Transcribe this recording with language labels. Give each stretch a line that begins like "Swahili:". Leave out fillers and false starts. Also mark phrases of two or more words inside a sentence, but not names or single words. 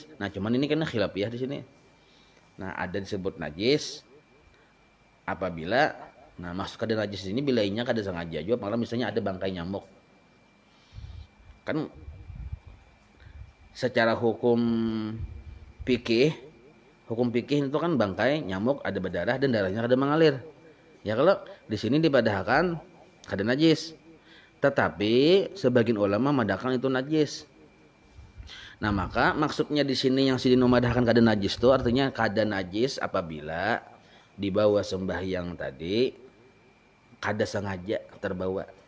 Banjar: Nah, cuman ini kena khilafiyah di sini. Nah, ada disebut najis apabila, nah masuk kada najis ini bilainya kada sengaja juga. Malah misalnya ada bangkai nyamuk, kan secara hukum fikih itu kan bangkai nyamuk ada berdarah dan darahnya kada mengalir. Ya kalau di sini dibadahkan kada najis. Tetapi sebagian ulama madahkan itu najis. Nah, maka maksudnya di sini yang sidin memadahkan kada najis itu artinya kada najis apabila dibawa sembahyang tadi kada sengaja terbawa.